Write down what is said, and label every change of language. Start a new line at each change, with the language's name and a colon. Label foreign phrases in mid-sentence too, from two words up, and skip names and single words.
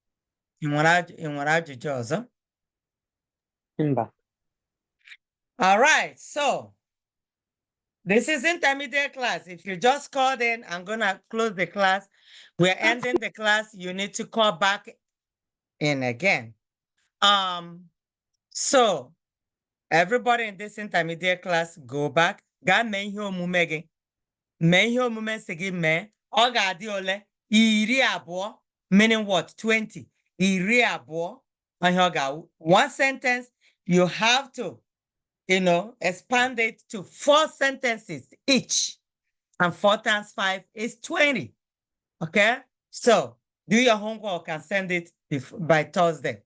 English: All right, so this is intermediate class. If you just called in, I'm gonna close the class. We're ending the class. You need to call back in again. So everybody in this intermediate class, go back.
Igbo: Ga mee ihe omume gị. Mee ihe omume si gị mee. Ọ ga-adị ole? Iri abụọ.
English: Meaning what? 20.
Igbo: Iri abụọ.
English: One sentence, you have to, expand it to 4 sentences each. And 4 times 5 is 20. Okay? So do your homework and send it by Thursday.